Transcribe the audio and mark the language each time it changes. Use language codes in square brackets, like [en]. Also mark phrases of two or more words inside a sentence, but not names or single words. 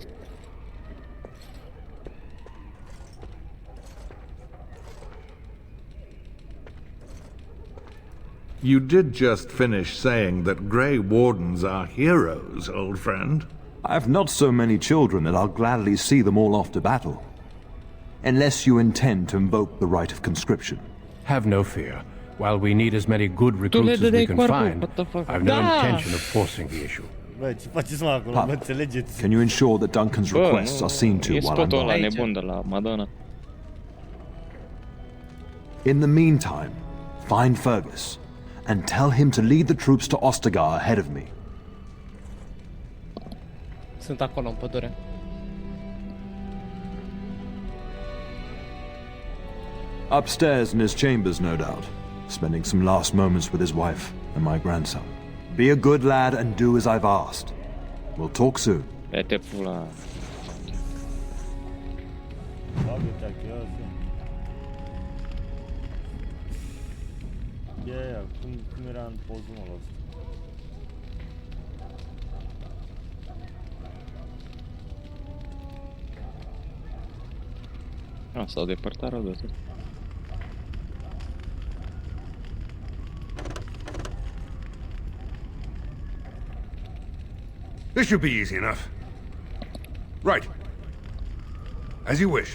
[en] You did just finish saying that Grey Wardens are heroes, old friend. I have not so many children that I'll gladly see them all off to battle. Unless you intend to invoke the right of conscription. Have no fear. While we need as many good recruits as we can find, I've no intention of forcing the issue. [ro] Bă, ce faceți mă acolo, Pup, mă înțelegeți? [en] Can you ensure that Duncan's [ro] Bă, [en] requests are seen to e while I'm [ro] spotul ăla [en] gone? [ro] nebun de la Madonna. [en] In the meantime, find Fergus and tell him to lead the troops to Ostagar ahead of me. Sunt acolo în pădure. Upstairs in his chambers, no doubt, spending some last moments with his wife and my grandson. Be a good lad and do as I've asked. We'll talk soon. [ro] Te pula. Bagă-te acasă. Ia, cum era în pozul ăla ăsta? S-au depărtat rău de tot. [en] This should be easy enough. Right. As you wish.